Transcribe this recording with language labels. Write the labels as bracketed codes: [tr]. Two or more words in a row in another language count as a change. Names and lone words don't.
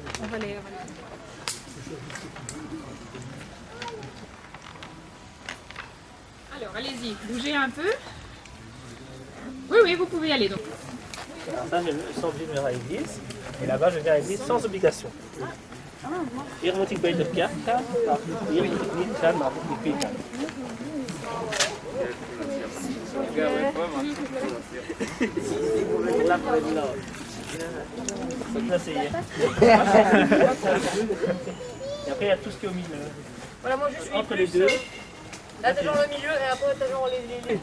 [fr] On va les... Alors, allez-y, bougez un peu. Oui, vous pouvez y aller donc. Alors ça, je sens obligé de venir à l'église. Et là-bas, je viens à l'église sans obligation. [nl] Hier moet ik bij de kerk gaan, maar hier moet ik niet gaan, maar moet ik gaan. [fr] Là, pour les là. Là, c'est hier. Et après, il y a tout ce qui est au milieu. Voilà, moi je suis Entre les deux. là, t'as genre le milieu et après t'as genre les...